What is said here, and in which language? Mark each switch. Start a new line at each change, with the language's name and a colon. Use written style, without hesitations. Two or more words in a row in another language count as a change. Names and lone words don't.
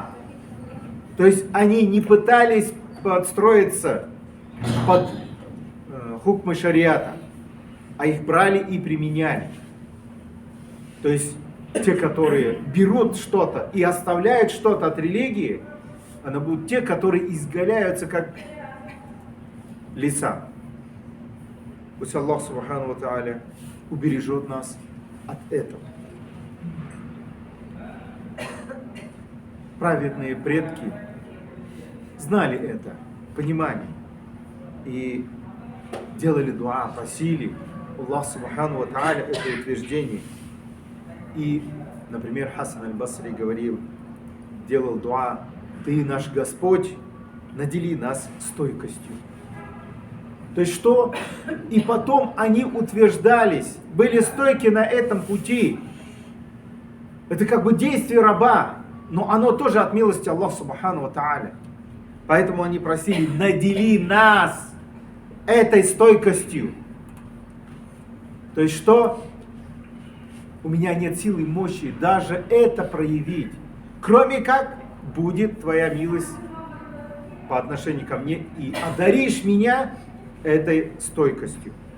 Russian: То есть они не пытались подстроиться под хукмы шариата, а их брали и применяли. То есть те, которые берут что-то и оставляют что-то от религии, они будут те, которые изгаляются, как лиса. Пусть Аллах
Arabic: سبحانه وتعالى
Russian: убережет нас от этого. Праведные предки знали это, понимали, и делали дуа, просили Аллах
Arabic: سبحانه وتعالى
Russian: это утверждение. И, например, Хасан аль-Басри говорил, делал дуа: ты, наш Господь, надели нас стойкостью. То есть что? И потом они утверждались, были стойки на этом пути. Это как бы действие раба, но оно тоже от милости Аллаха
Arabic: سبحانه وتعالى.
Russian: Поэтому они просили: надели нас этой стойкостью. То есть что? У меня нет силы и мощи даже это проявить. Кроме как будет твоя милость по отношению ко мне, и одаришь меня этой стойкостью.